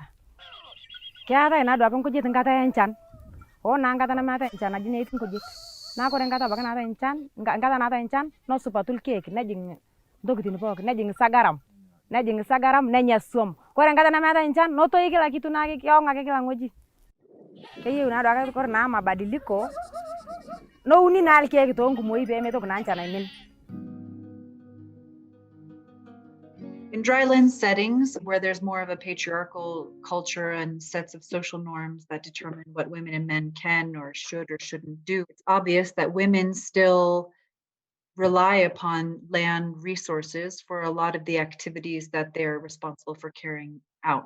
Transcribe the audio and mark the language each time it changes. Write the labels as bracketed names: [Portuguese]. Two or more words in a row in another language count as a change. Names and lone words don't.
[Masai] Keetae naa duake nkujit nkata enchan hoo naa nkata nemeetae nchan naji naa etii nkujit naa kore nkata apake naatae nchan nkata naatae nchan nesupatu irkeek nejing ntokitin pookin nejing sagaram nenya swam. Kore nkata nemeetae nchan netoyu kila kitu naa keong ake kila ng'oji. Keyieu naa duake kore naa mabadiliko nouni naa irkeek toonkumoi peemetoki naa nchan aimin. [English] In dryland settings, where there's more of a patriarchal culture and sets of social norms that determine what women and men can or shouldn't do, it's obvious that women still rely upon land resources for a lot of the activities that they're responsible for carrying out.